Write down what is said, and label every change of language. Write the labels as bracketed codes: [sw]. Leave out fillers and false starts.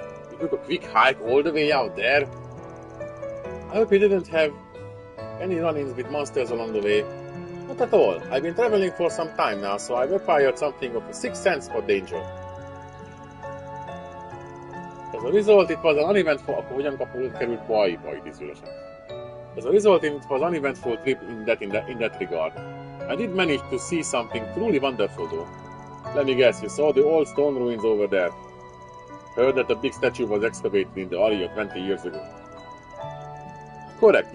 [en] You took a quick hike all the way out there? I hope you didn't have any run-ins with monsters along the way. What Not at all. I've been traveling for some time now, so I've acquired something of a sixth sense for danger. As a result, it was an uneventful... [hu] Akkor hogyan került bajba idézőlesen? [en] As a result, it was an uneventful trip in that regard. I did manage to see something truly wonderful, though. Let me guess, you saw the old stone ruins over there. Heard that a big statue was excavated in the area 20 years ago. Correct.